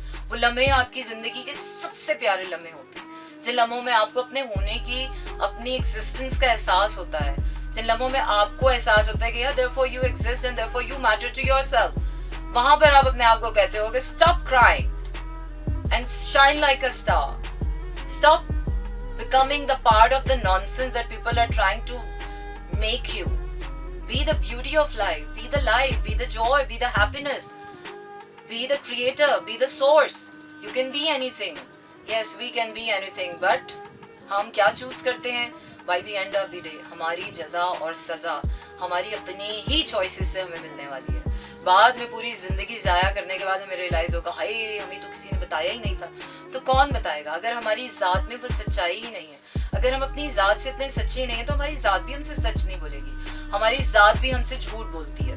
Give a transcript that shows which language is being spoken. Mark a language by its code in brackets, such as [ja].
[hi] वो लम्हे आपकी ज़िंदगी के सबसे प्यारे लम्हे होते हैं, जिन लम्हों में आपको अपने होने की, अपनी एग्जिस्टेंस का एहसास होता है, जिन लम्हों में आपको एहसास होता है कि यार [en] therefore you exist and therefore you matter to yourself. [hi] वहाँ पर आप अपने आप को कहते हो कि [en] stop crying and shine like a star. Stop becoming the part of the nonsense that people are trying to make you. Be the beauty of life, be the light, be the joy, be the happiness, be the creator, be the source. You can be anything. Yes, we can be anything, but [hi] हम क्या choose करते हैं? [en] By the end of the day, [hi] हमारी जजा और सजा हमारी अपनी ही चॉइसेस से हमें मिलने वाली है. बाद में पूरी जिंदगी ज़ाया करने के बाद हमें रियलाइज होगा हाय हमें तो किसी ने बताया ही नहीं था. तो कौन बताएगा? अगर हमारी ज़ात में वो सच्चाई ही नहीं है, अगर हम अपनी ज़ात से इतने सच्चे नहीं हैं, तो हमारी ज़ात भी हमसे सच नहीं बोलेगी, हमारी ज़ात भी हमसे झूठ बोलती है.